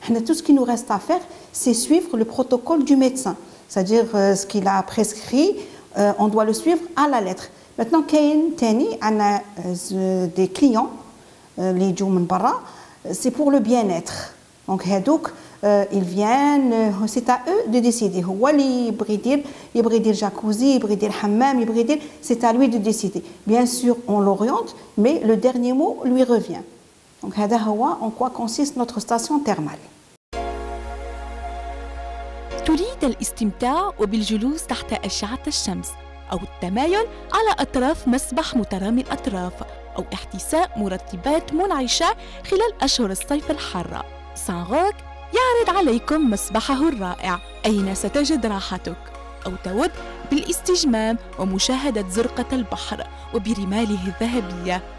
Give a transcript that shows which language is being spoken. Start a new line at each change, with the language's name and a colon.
French: Tout ce qu'il nous reste à faire, c'est suivre le protocole du médecin, c'est-à-dire ce qu'il a prescrit. On doit le suivre à la lettre. Maintenant, on a des clients, les c'est pour le bien-être. Donc, ils viennent, c'est à eux de décider.
Arabic: هو اللي يبغي يدير jacuzzi, يبغي يدير hammam, يبغي يدير,
French: c'est à lui de décider. Bien sûr, on l'oriente, mais le dernier mot lui revient. Donc
Arabic: هذا هو
French: en quoi consiste notre station thermale.
Arabic: تريد الاستمتاع وبالجلوس تحت أشعة الشمس أو التمايل على أطراف مسبح مترامي الأطراف أو احتساء مرطبات منعشة خلال أشهر الصيف الحارة. سان-روك يعرض عليكم مسبحه الرائع أين ستجد راحتك، أو تود بالاستجمام ومشاهدة زرقة البحر وبرماله الذهبية.